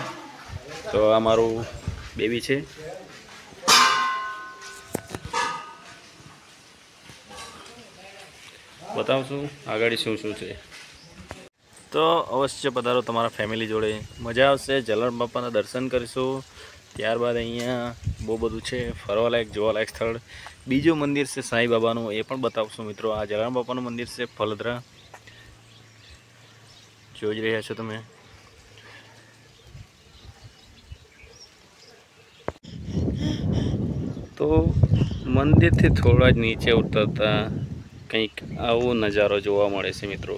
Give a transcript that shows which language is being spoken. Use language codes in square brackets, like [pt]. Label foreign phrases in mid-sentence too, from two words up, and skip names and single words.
[gu] તો આ મારું બેબી છે. બતાવશું આગળ શું શું છે। તો અવશ્ય પધારો તમારા ફેમિલી જોડે, મજા આવશે। જલારામ બાપાના દર્શન કરીશું. ત્યારબાદ અહીંયા બહુ બધું છે ફરવાલાયક જોવાલાયક સ્થળ। બીજું મંદિર છે સાઈ બાબાનું, એ પણ બતાવશું મિત્રો। આ જલારામ બાપાનું મંદિર છે ફલદ્રા, જોઈ રહ્યા છો તમે। તો મંદિર થી થોડા જ નીચે ઉતરતા કંઈક આવો નજારો જોવા મળે છે મિત્રો।